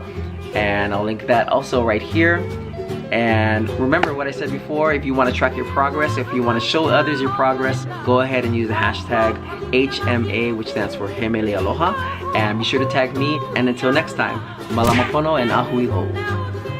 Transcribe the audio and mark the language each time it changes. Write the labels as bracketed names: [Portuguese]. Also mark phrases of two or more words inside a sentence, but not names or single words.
[English] And I'll link that also right here. And remember what I said before, if you want to track your progress, if you want to show others your progress, go ahead and use the hashtag HMA, which stands for He Mele Aloha, and be sure to tag me. And until next time, [Hawaiian] malama pono and ahui ho.